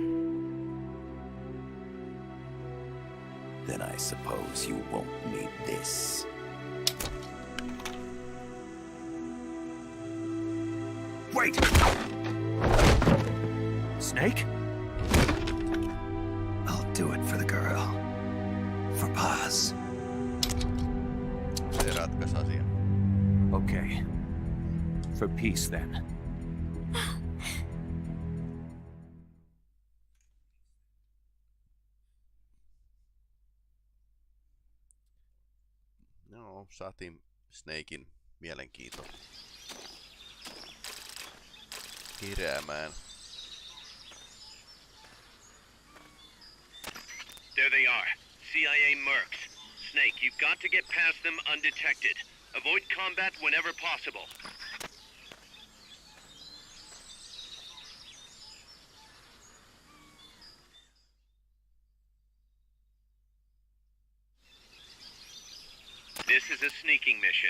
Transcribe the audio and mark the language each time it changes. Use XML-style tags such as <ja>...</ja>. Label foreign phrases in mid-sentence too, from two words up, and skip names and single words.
<en>Then I suppose you won't need this. Wait! Snake? I'll do it for the girl. For Paz.</en> <fi>Se ratkaisi asian.</fi> <en>Okay. For peace, then.</en> <fi>No, saatiin Snakein mielenkiinto heräämään.</fi> <en>There they are. CIA mercs. Snake, you've got to get past them undetected. Avoid combat whenever possible. This is a sneaking mission.</en>